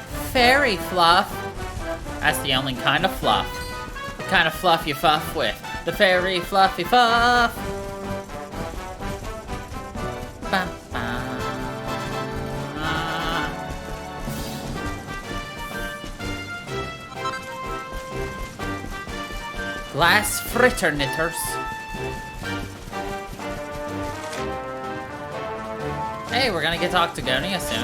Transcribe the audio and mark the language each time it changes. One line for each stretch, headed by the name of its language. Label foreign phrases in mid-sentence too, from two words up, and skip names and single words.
English: fairy fluff. That's the only kind of fluff. The kind of fluff you fuff with. The fairy fluffy fuff. Ba, ba. Glass fritter knitters. Hey, we're gonna get to Octagonia soon.